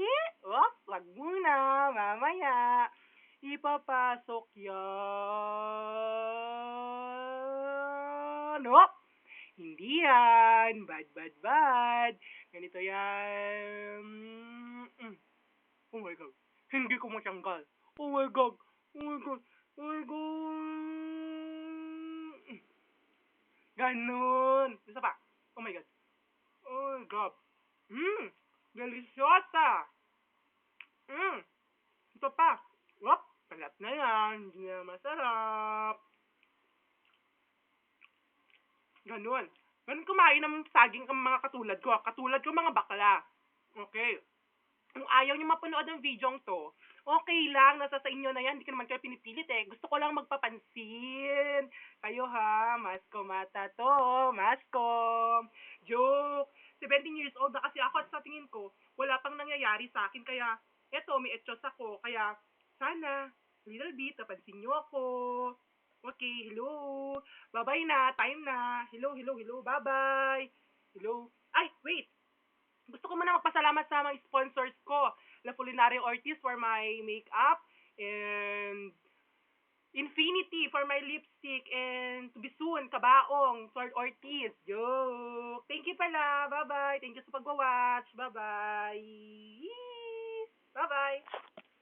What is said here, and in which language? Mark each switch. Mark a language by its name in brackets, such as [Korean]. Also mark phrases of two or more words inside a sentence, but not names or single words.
[Filipino] Wag muna. Mamaya. Ipapasok yan. Hindi yan. [English] Bad, bad, bad. [Filipino] Ganito yan. [English] Oh my God. [Filipino] Hindi ko matanggal. [English] Oh my God. Oh my God. Oh my God. [Filipino] Ganun. Isa pa. [English] Oh my God. Oh my God. Deliciosa. [Filipino] Ito pa. Palat na yan. Hindi na masarap. Ganun. Ganun kumain ng saging ang mga katulad ko. Katulad ko mga bakla. Okay. Kung ayaw niyo mapanood ng video to, okay lang, nasa sa inyo na yan, hindi ko naman kayo pinipilit eh. Gusto ko lang magpapansin. Kayo ha, mascom ata to, mascom. Joke. 17 years old na kasi ako at sa tingin ko, wala pang nangyayari sa akin. Kaya, eto, may etchos ako. Kaya, sana, [English] little bit, [Filipino] napansin niyo ako. [English] Okay, hello. Bye-bye na, time na. Hello, hello, hello, bye-bye. Hello. Ay, wait. [Filipino] Gusto ko muna magpasalamat sa mga sponsors ko. [English] La Fulinario Ortiz for my makeup and Infinity for my lipstick and to be soon, Kabaong, Sword Ortiz. Yo! Thank you pala. Bye-bye. Thank you [Filipino] sa pagwa-watch. [English] Bye-bye. Bye-bye.